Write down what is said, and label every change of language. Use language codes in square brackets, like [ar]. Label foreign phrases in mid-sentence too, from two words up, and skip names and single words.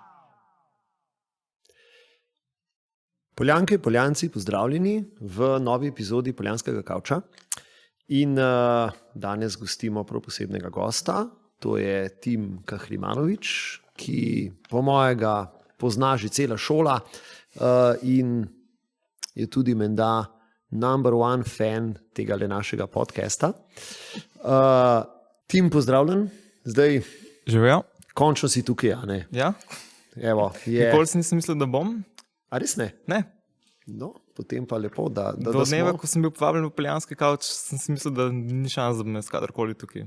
[sl] Poljanke, Poljanci, pozdravljeni v novi epizodi Poljanskega kavča. In danes gostimo prav posebnega gosta, to je Tim Kahrimanović, ki po mojega pozna že cela šola in je tudi menda [en] number one fan [sl] tega našega podcasta. Tim, pozdravljen. Zdaj, Živijo? Končno si tukaj, a ne? Ja. Evo, Nikoli si nisem mislil, da bom. A res ne? Ne. No, potem pa lepo, da Do dneva, smo... ko sem bil povabljen v Poljanski kavč, sem si mislil, da ni šans, da bi me kadarkoli tukaj.